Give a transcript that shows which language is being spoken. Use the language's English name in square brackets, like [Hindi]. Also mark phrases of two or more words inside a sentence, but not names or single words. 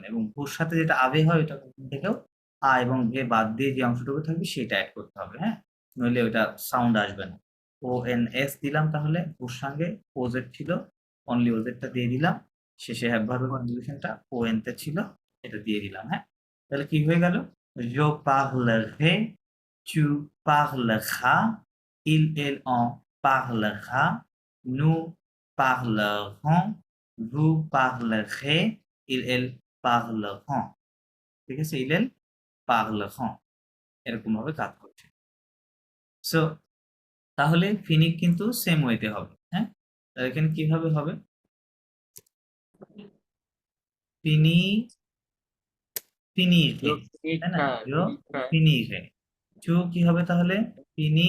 [Bangla] এবং ভুর সাথে যেটা আভে হয় ওইটা থেকেও আ এবং ভে বাদ দিয়ে যে অংশটুকু থাকবে সেটা অ্যাড করতে হবে, হ্যাঁ? নইলে ওইটা সাউন্ড আসবে না। ও এন এস দিলাম, তাহলে ভুর সঙ্গে ওজেড ছিল, অনলি ওজেডটা দিয়ে দিলাম। শেষে [English] have verb conjugation [Bangla] ও এন তে ছিল, এটা দিয়ে দিলাম, হ্যাঁ? তাহলে কি হয়ে গেল, [French] je parlerai, tu parleras, elle en parlera, nous parlerons, vous parlerez, elles parleront। [Bangla] ঠিক আছে, [French] elles parleront, [Bangla] এরকম ভাবে কাজ করছে। সো তাহলে ফিনিক কিন্তু [English] same way [Bangla] হবে, হ্যাঁ? তাহলে এখানে কিভাবে হবে, ফিনি ফিনিরে, তাই না? Finica, ফিনিরে, চু কি হবে তাহলে, ফিনি